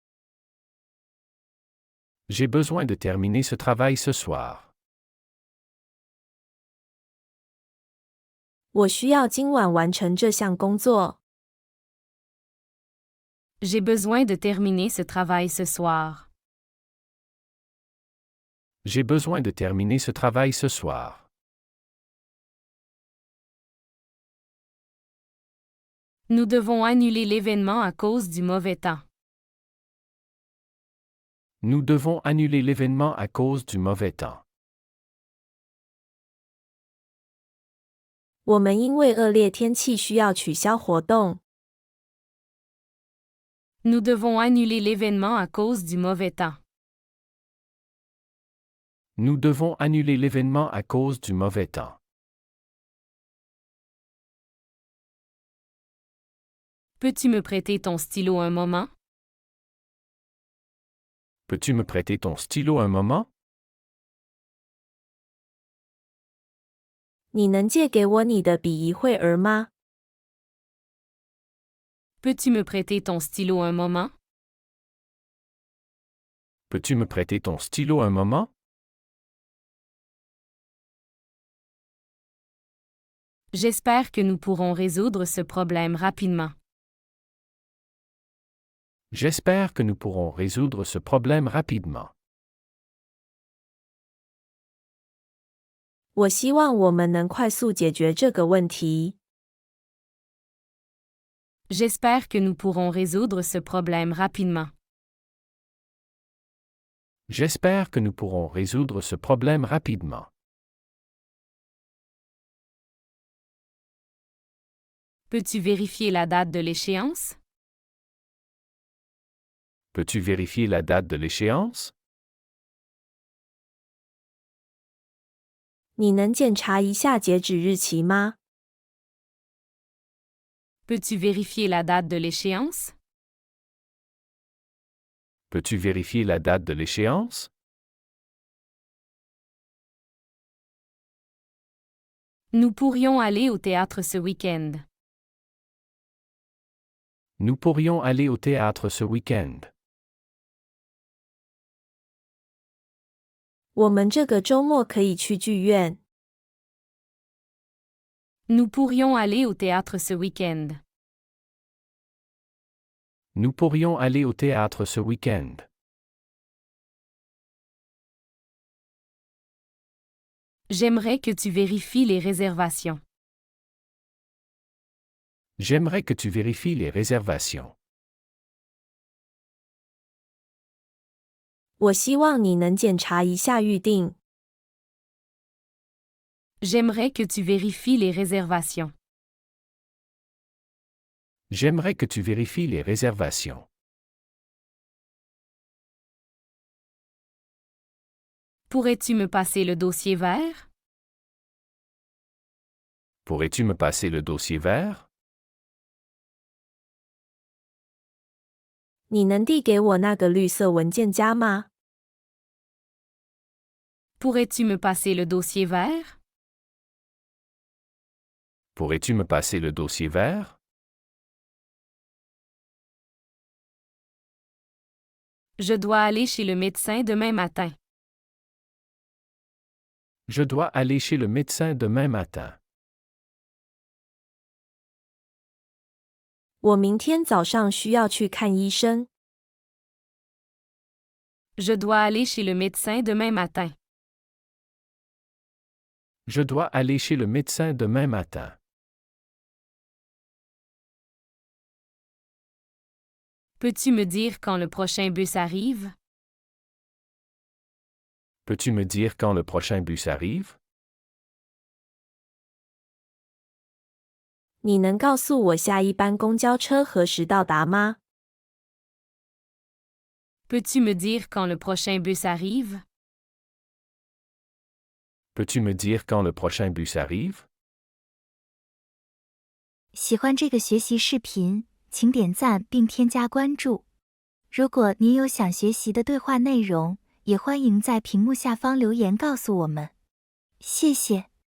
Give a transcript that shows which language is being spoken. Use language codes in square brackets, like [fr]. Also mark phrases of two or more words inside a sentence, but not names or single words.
[fr] J'ai besoin de terminer ce travail ce soir. [zh] 我需要今晚完成这项工作。 [fr] J'ai besoin de terminer ce travail ce soir. J'ai besoin de terminer ce travail ce soir. Nous devons annuler l'événement à cause du mauvais temps. Nous devons annuler l'événement à cause du mauvais temps. [zh] 我们因为恶劣天气需要取消活动。 [fr] Nous devons annuler l'événement à cause du mauvais temps. Nous devons annuler l'événement à cause du mauvais temps. Peux-tu me prêter ton stylo un moment? Peux-tu me prêter ton stylo un moment? [zh] 你能借给我你的笔一会儿吗？ [fr] Peux-tu me prêter ton stylo un moment? Peux-tu me prêter ton stylo un moment? J'espère que nous pourrons résoudre ce problème rapidement. J'espère que nous pourrons résoudre ce problème rapidement. [zh] 我希望我们能快速解决这个问题。 [fr] J'espère que nous pourrons résoudre ce problème rapidement. J'espère que nous pourrons résoudre ce problème rapidement. Peux-tu vérifier la date de l'échéance? Peux-tu vérifier la date de l'échéance? [zh] 你能检查一下截止日期吗？ [fr] Peux-tu vérifier la date de l'échéance? Peux-tu vérifier la date de l'échéance? Nous pourrions aller au théâtre ce week-end. Nous pourrions aller au théâtre ce week-end. [zh] 我们这个周末可以去剧院。 [fr] Nous pourrions aller au théâtre ce week-end. Nous pourrions aller au théâtre ce week-end. J'aimerais que tu vérifies les réservations. J'aimerais que tu vérifies les réservations. [zh] 我希望你能检查一下预定。 [fr] J'aimerais que tu vérifies les réservations. J'aimerais que tu vérifies les réservations. Pourrais-tu me passer le dossier vert? Pourrais-tu me passer le dossier vert? [zh] 你能递给我那个绿色文件夹吗？ [fr] Pourrais-tu me passer le dossier vert? Pourrais-tu me passer le dossier vert? Je dois aller chez le médecin demain matin. Je dois aller chez le médecin demain matin. [zh] 我明天早上需要去看医生。 [fr] Je dois aller chez le médecin demain matin. Je dois aller chez le médecin demain matin. Peux-tu me dire quand le prochain bus arrive? Peux-tu me dire quand le prochain bus arrive? [zh] 你能告诉我下一班公交车何时到达吗？ [fr] Peux-tu me dire quand le prochain bus arrive? Peux-tu me dire quand le prochain bus arrive? [zh] 喜欢这个学习视频，请点赞并添加关注。如果您有想学习的对话内容，也欢迎在屏幕下方留言告诉我们。谢谢。